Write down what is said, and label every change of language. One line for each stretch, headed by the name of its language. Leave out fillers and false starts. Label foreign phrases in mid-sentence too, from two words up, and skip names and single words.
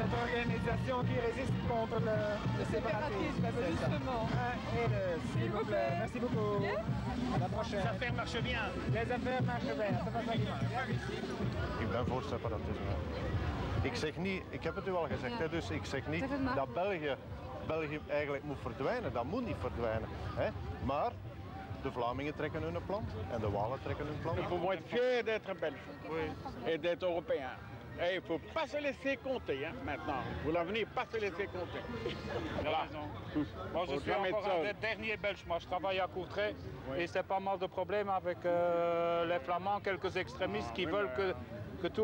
French: organisation qui résiste contre le séparatisme. Justement. S'il vous plaît. Merci beaucoup. À la prochaine. Les affaires marchent bien. Les affaires marchent bien. Ça va bien.
Dutch: Ik ben voor separatisme. Ik zeg niet, ik heb het u al gezegd, hè, dus ik zeg niet dat België eigenlijk moet verdwijnen. Dat moet niet verdwijnen. Hè. Maar de Vlamingen trekken hun plan en de Walen trekken hun plan.
French: Il faut être fier d'être belge et d'être européen. Et il ne faut pas se laisser compter maintenant. Pour l'avenir, pas se laisser compter. Voilà. Moi, je suis encore un des derniers Belges. Moi, je travaille à Courtrai et c'est pas mal de problèmes avec les Flamands, quelques extrémistes qui veulent que tout.